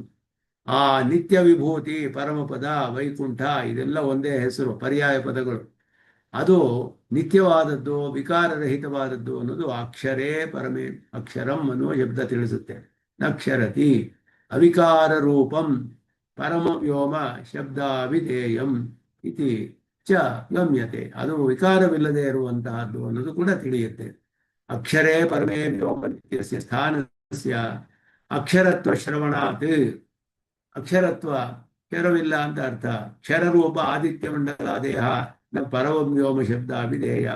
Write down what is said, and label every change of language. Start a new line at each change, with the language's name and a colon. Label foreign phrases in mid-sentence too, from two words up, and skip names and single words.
Kannada: ಆ ನಿತ್ಯ ವಿಭೂತಿ, ಪರಮಪದ, ವೈಕುಂಠ ಇದೆಲ್ಲ ಒಂದೇ ಹೆಸರು, ಪರ್ಯಾಯ ಪದಗಳು. ಅದು ನಿತ್ಯವಾದದ್ದು, ವಿಕಾರರಹಿತವಾದದ್ದು ಅನ್ನೋದು
Sanskrit: ಅಕ್ಷರೇ ಪರಮೇ,
Kannada: ಅಕ್ಷರಂ ಅನ್ನುವ ಶಬ್ದ ತಿಳಿಸುತ್ತೆ.
Sanskrit: ನಕ್ಷರತಿ ಅವಿಕಾರ ರೂಪಂ ಪರಮ ವ್ಯೋಮ ಶಬ್ದಾವಿಧೇಯಂ ಇತಿ ಚ ಗಮ್ಯತೆ.
Kannada: ಅದು ವಿಕಾರವಿಲ್ಲದೆ ಇರುವಂತಹದ್ದು ಅನ್ನೋದು ಕೂಡ ತಿಳಿಯುತ್ತೆ.
Sanskrit: ಅಕ್ಷರೇ ಪರಮೇ ವ್ಯೋಮ ನಿತ್ಯಸ್ಯ ಸ್ಥಾನಸ್ಯ ಅಕ್ಷರತ್ವ ಶ್ರವಣಾತ್,
Kannada: ಅಕ್ಷರತ್ವ ಕ್ಷರವಿಲ್ಲ ಅಂತ ಅರ್ಥ.
Sanskrit: ಕ್ಷರರೂಪ ಆದಿತ್ಯ ಮಂಡಲ ದೇಹ ಪರಮ ವ್ಯೋಮ ಶಬ್ದ ಅಭಿಧೇಯ.